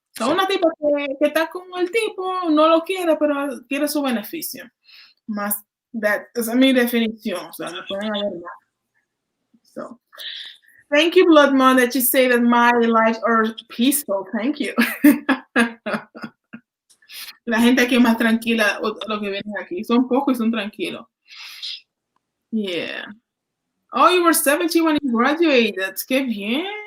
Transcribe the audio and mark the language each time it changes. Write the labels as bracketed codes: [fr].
[es] So, una tipa que está con el tipo, no lo quiere, pero quiere su beneficio. Más, esa es mi definición. O sea, me pueden haber más. [en] So, thank you, Blood Moon, that you say that my lives are peaceful. Thank you. [es] La gente aquí es más tranquila, lo que vienen aquí. Son pocos y son tranquilos. Yeah. [en] Oh, you were 17 when you graduated. [es] Qué bien.